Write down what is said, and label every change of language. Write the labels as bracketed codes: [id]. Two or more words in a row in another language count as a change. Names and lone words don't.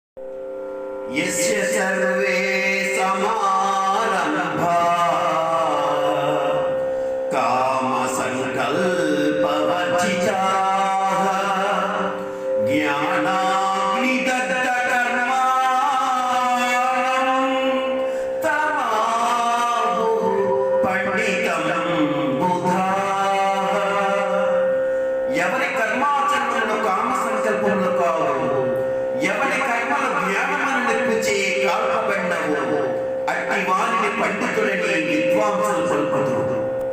[sa] यस्य सर्वे समारंभा कामसंकल्पवर्जिताः ज्ञानाग्निदग्धकर्माणं तमाहुः पंडितं बुधाः। [te] ఎవరి కర్మాచరణలో కామ సంకల్పములు కావు, ఎవరి కర్మల జ్ఞానమును నెప్పుచే కాల్పబడ్డవో అట్టి వారిని పండితులని విద్వాంసులు పలుకుదురు.